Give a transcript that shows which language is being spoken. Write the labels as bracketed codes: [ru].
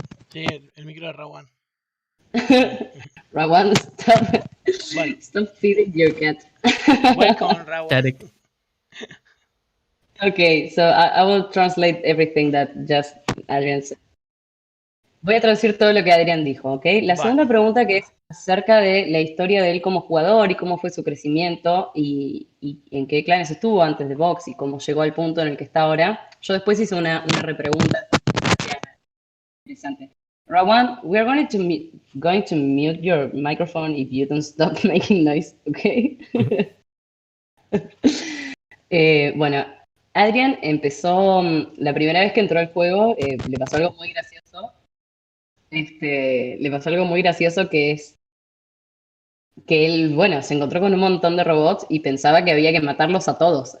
[es] Sí, el micro de Rawan. [en] Rawan, stop feeding your cat. Welcome, Rawan. Static. Okay, so I will translate everything that just Adrian said. [es] Voy a traducir todo lo que Adrián dijo, ¿ok? La segunda pregunta, que es acerca de la historia de él como jugador y cómo fue su crecimiento y en qué clanes estuvo antes de Vox y cómo llegó al punto en el que está ahora. Yo después hice una repregunta interesante. [en] Rawan, we are going to mute your microphone if you don't stop making noise, ¿ok? [es] Bueno, Adrian empezó, la primera vez que entró al juego, le pasó algo muy gracioso. Le pasó algo muy gracioso, que es que él, bueno, se encontró con un montón de robots y pensaba que había que matarlos a todos.